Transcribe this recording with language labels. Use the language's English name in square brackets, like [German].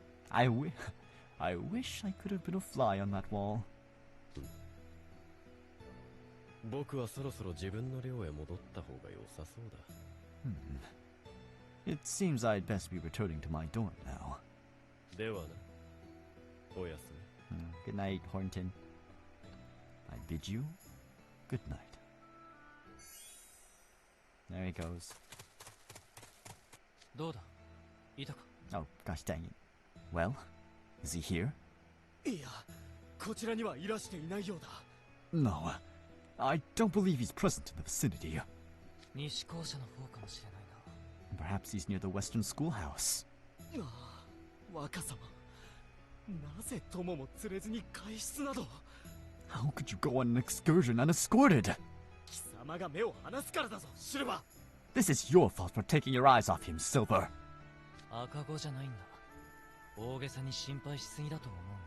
[English] I wish I could have been a fly on that wall. [Japanese] 僕はそろそろ自分の寮へ戻った方が良さそうだ。 [English] It seems I'd best be returning to my dorm now. [Japanese] ではな、おやすみ。 [English] Good night, Hornton. I bid you good night. There he goes. [Japanese] どうだ、いたか。 [English] Oh, gosh dang it. Well, is he here? [Japanese] いや、こちらにはいらしていないようだ。 [English] No, I don't believe he's present in the vicinity. [Japanese] 西校舎の方かもしれないな。 [English] Perhaps he's near the western schoolhouse. [Japanese] 若様、なぜ友も連れずに外出など。 [English] How could you go on an excursion unescorted? [Japanese] 貴様が目を離すからだぞ、シルバー。 [English] This is your fault for taking your eyes off him, Silver. [Japanese] 赤子じゃないんだ。大げさに心配しすぎだと思う。